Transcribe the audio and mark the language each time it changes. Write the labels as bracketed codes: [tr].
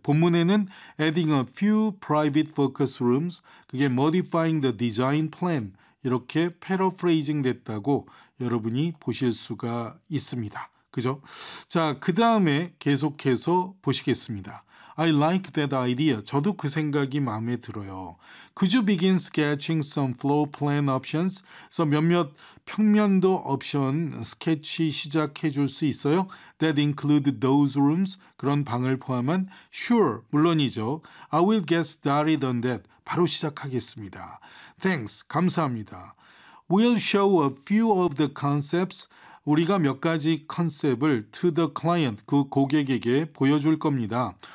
[en] 본문에는 adding a few private focus rooms. [ko] 그게 modifying the design plan. 이렇게 paraphrasing 됐다고 여러분이 보실 수가 있습니다. 그죠? 자, 그 다음에 계속해서 보시겠습니다. [en] I like that idea. [ko] 저도 그 생각이 마음에 들어요. [en] Could you begin sketching some floor plan options? [ko] 그래서 몇몇 평면도 옵션 스케치 시작해 줄 수 있어요? [en] That include those rooms. 그런 방을 포함한 sure, 물론이죠. I will get started on that. 바로 시작하겠습니다. Thanks. 감사합니다. We'll show a few of the concepts. 우리가 몇 가지 컨셉을 to the client, 그 고객에게 보여줄 겁니다.